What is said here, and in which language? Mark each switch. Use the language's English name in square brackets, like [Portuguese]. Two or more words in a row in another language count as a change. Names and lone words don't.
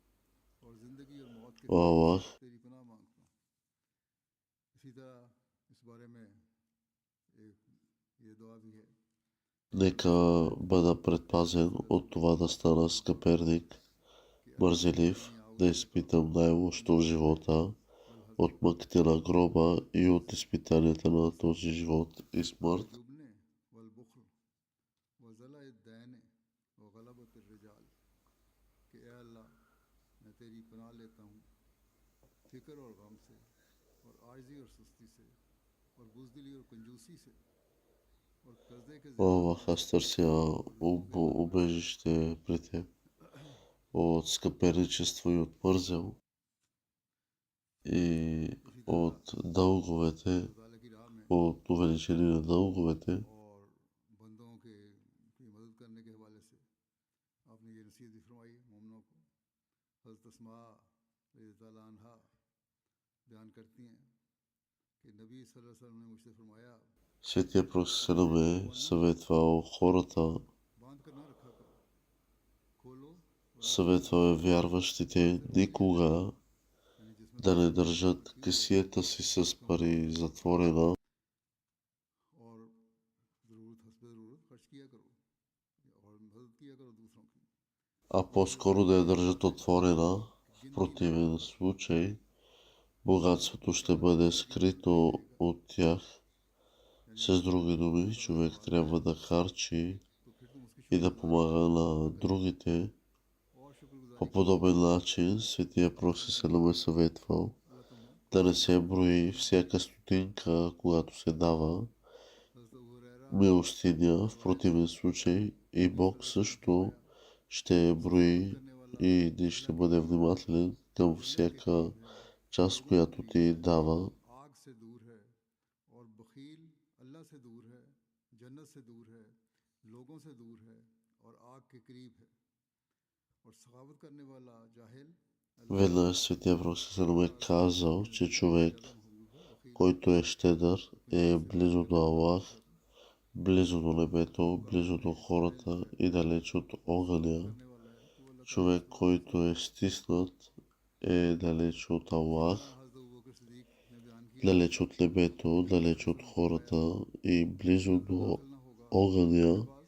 [Bulgarian] О Аллах, Нека бъда предпазен от това да стана скъперник, мързелив, да изпитам най-лошото в живота, от мъките на гроба и от изпитанията на този живот и смърт. [Arabic] الجبن والبخل وضلع الدين وغلبة الرجال [Urdu] کہ اے اللہ میں تیری پناہ لیتا ہوں فکر اور غم سے اور عاجزی اور سستی سے اور بزدلی اور کنجوسی سے اور قرضے کے [Bulgarian] О, Аллах, аз търся убежище при теб от скъперничество и от мързел и от дълговете, [Urdu] خدا کی راہ میں [Bulgarian] от увеличение на дълговете. [Urdu] اور بندوں کے کی مدد کرنے کے حوالے سے آپ نے یہ نصیحت بھی فرمائی مومنوں کو. حضرت اسماء [Arabic] رضي الله عنها [Urdu] بیان کرتی ہیں کہ نبی [Arabic] صلى الله عليه وسلم [Urdu] نے مجھ سے فرمایا [Bulgarian] Светия Пророк е съветвал хората, [Urdu] باندھ کر نہ رکھا کرو کھولو [Bulgarian] съветвал е вярващите никога [Urdu] یعنی جس میں [Bulgarian] да не държат кесията си с пари затворена, [Urdu] اور ضرورت حسب ضرورت خرچ کیا کرو اور مدد کیا کرو دوسروں کی [Bulgarian] а по-скоро да я държат отворена. В противен случай богатството ще бъде скрито от тях. С други думи, човек трябва да харчи [Urdu] تو پھر تم اس کی [Bulgarian] и да помага на другите. [Urdu] اور شکرگزاری [Bulgarian] По подобен начин Светия Пророк е съветвал [Urdu] اللہ تمہیں [Bulgarian] да не се брои всяка стотинка, когато се дава [Urdu] हज़रत अबू हुरैरा [Bulgarian] милостиня. В противен случай и Бог също ще брои и ще бъде внимателен към всяка част, която ти дава. [Urdu] آگ سے دور ہے اور بخیل اللہ سے دور ہے جنت سے دور ہے لوگوں سے دور ہے اور آگ کے قریب ہے اور سخاوت کرنے والا جاہل [Bulgarian] Веднъж Светия Пророк е казал, че човек, който е щедър, е близо до Аллах, близо до небето, близо до хората и далеч от огъня. Човек, който е стиснат, е далеч от Аллах, далеч от небето, далеч от хората и близо до огъня.